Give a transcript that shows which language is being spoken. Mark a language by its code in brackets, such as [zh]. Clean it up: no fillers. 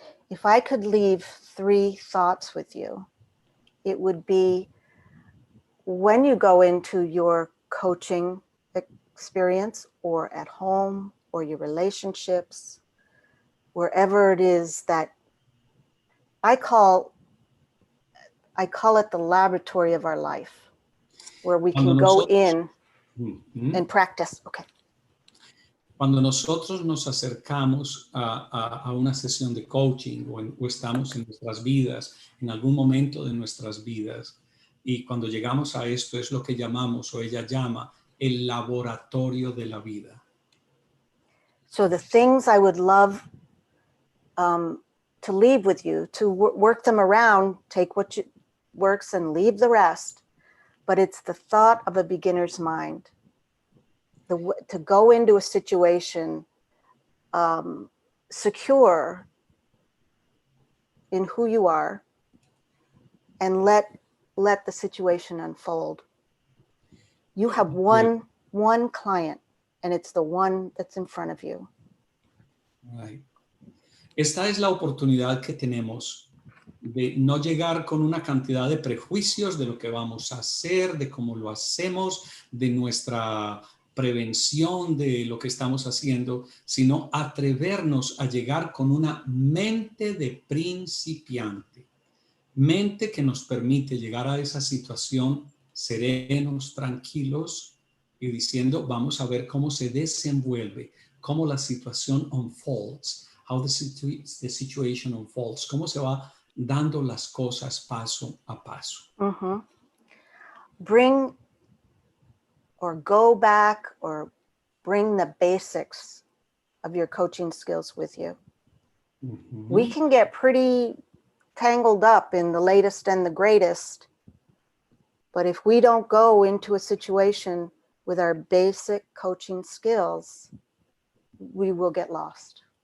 [en] If I could leave 3 thoughts with you, it would be when you go into your coaching experience or at home or your relationships, wherever it is that I call it the laboratory of our life, where we can go in and practice. Okay. [es] Cuando nosotros nos acercamos a una sesión de coaching o estamos en nuestras vidas, en algún momento de nuestras vidas, y cuando llegamos a esto es lo que llamamos o ella llama el laboratorio de la vida. [en] So the things I would love to leave with you, to work them around, take what works and leave the rest, but it's the thought of a beginner's mind. To go into a situation secure in who you are and let the situation unfold. You have one client, and it's the one that's in front of you. Right. [es] Esta es la oportunidad que tenemos de no llegar con una cantidad de prejuicios de lo que vamos a hacer, de cómo lo hacemos, de nuestra prevención de lo que estamos haciendo, sino atrevernos a llegar con una mente de principiante, mente que nos permite llegar a esa situación serenos, tranquilos y diciendo, vamos a ver cómo se desenvuelve, cómo la situación unfolds, [en] how the situation unfolds, [es] cómo se va dando las cosas paso a paso. Mm-hmm. [en] Bring or go back or bring the basics of your coaching skills with you. Mm-hmm. We can get pretty tangled up in the latest and the greatest, but if we don't go into a situation with our basic coaching skills, we will get lost.